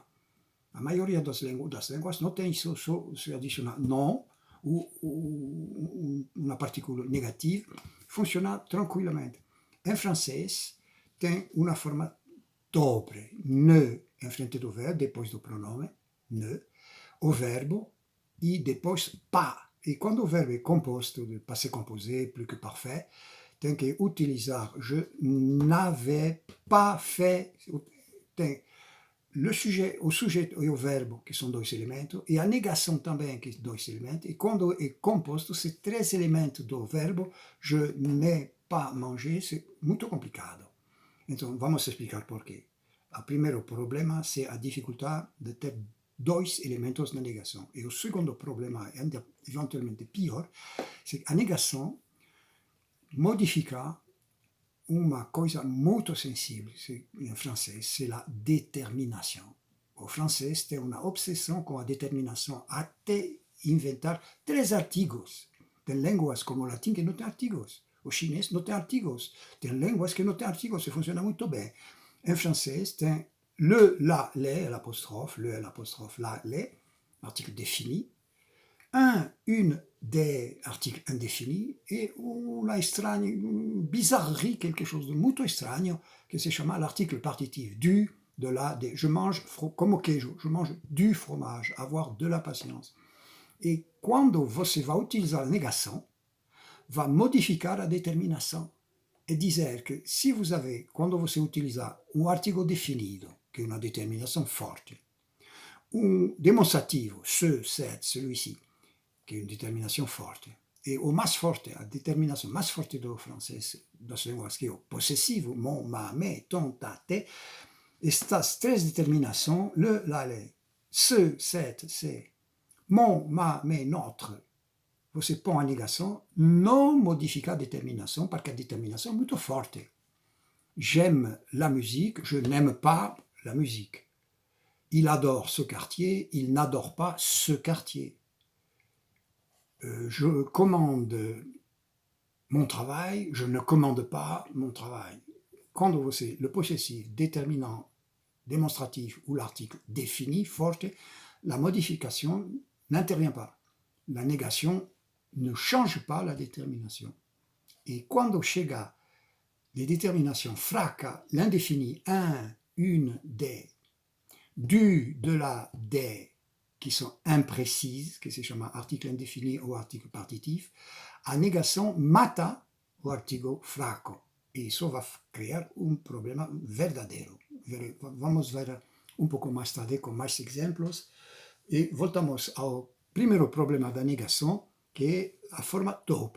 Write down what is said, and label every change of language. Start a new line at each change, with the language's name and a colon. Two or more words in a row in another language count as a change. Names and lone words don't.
Portuguese: A maioria das línguas não tem isso, só se adiciona não, ou uma partícula negativa, funciona tranquilamente. Em francês, tem uma forma dobre, ne em frente do verbo, depois do pronome, ne, o verbo, e depois pas. E quando o verbo é composto de
French: passé composé, plus que parfait,
Portuguese: tem que utilizar
French: je n'avais pas fait.
Portuguese: Tem o sujeito e o verbo, que são dois elementos, e a negação também, que são dois elementos, e quando é composto, ces três elementos do verbo,
French: je n'ai pas mangé, c'est
Portuguese: muito complicado. Então, vamos explicar por quê. O primeiro problema é a dificuldade de ter dois elementos na negação. E o segundo problema, eventualmente pior, é que a negação modifica uma coisa muito sensível em francês,
French: c'est la détermination.
Portuguese: O francês tem uma obsessão com a determinação até inventar três artigos. Tem línguas como o latim que não tem artigos. O chinês não tem artigos. Tem línguas que não tem artigos e funciona muito bem. Em francês tem
French: le, la, les, l'apostrophe, le, l'apostrophe, la, les, article défini, une des articles indéfinis et una bizarrerie, quelque chose de
Portuguese: muito estranho, que se chama
French: l'article partitif, du, de la, de. Je mange, comme au queijo, je mange du fromage, avoir de la patience.
Portuguese: E quando você vai utilizar a negação, vai modificar a determinação. E dizer que se
French: vous avez,
Portuguese: quando você utilizar um artigo definido, que é uma determinação forte, um demonstrativo,
French: ce, cette, celui-ci,
Portuguese: que é uma determinação forte, e o mais forte, a determinação mais forte do francês, das línguas, que é o possessivo,
French: mon, ma, mes, ton, ta, te,
Portuguese: estas três determinações,
French: le, la, les, ce, cette, c'est, mon, ma, mes, notre,
Portuguese: você põe a negação, não modifica a determinação, porque a determinação é muito forte.
French: J'aime la musique, je n'aime pas la musique. Il adore ce quartier, il n'adore pas ce quartier. Je commande mon travail, je ne commande pas mon travail.
Portuguese: Quando você,
French: le possessif, déterminant, démonstratif ou l'article défini, forte, la modification n'intervient pas. La négation ne change pas la détermination. Et
Portuguese: quando chega
French: les déterminations fracas, l'indéfini, un, une, des, du, de la, des, qui sont imprécises,
Portuguese: que se chama
French: article indéfini ou article partitif,
Portuguese: a negação mata o artigo fraco. E isso vai criar um problema verdadeiro. Vamos ver um pouco mais tarde com mais exemplos. E voltamos ao primeiro problema da negação, que é a forma doble.